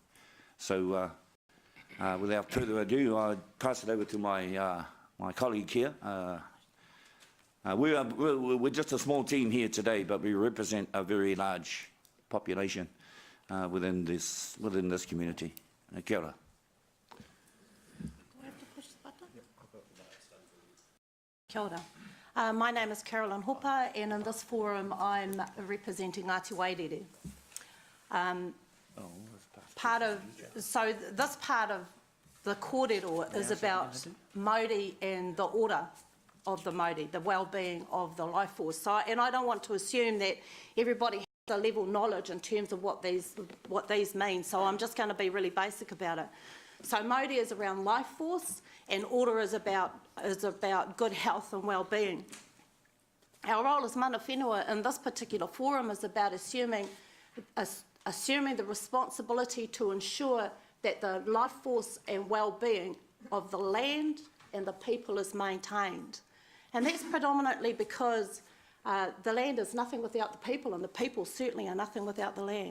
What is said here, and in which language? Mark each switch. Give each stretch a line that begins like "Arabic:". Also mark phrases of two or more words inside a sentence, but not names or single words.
English: So without further ado, I'll pass it over to my my colleague here. We're just a small team here today, but we represent a very large population within this community.
Māori: Kia ora. Kia ora.
English: My name is Carolyn Hopper, and in this forum I'm representing Ngāti Wairere. So this part of the kōrero is about Māori and the order of the Māori, the well-being of the life force. So, and I don't want to assume that everybody has the level knowledge in terms of what these mean, so I'm just going to be really basic about it. So Māori is around life force, and order is about good health and well-being. Our role as
Māori: mana whenua
English: in this particular forum is about assuming the responsibility to ensure that the life force and well-being of the land and the people is maintained. And that's predominantly because the land is nothing without the people, and the people certainly are nothing without the land.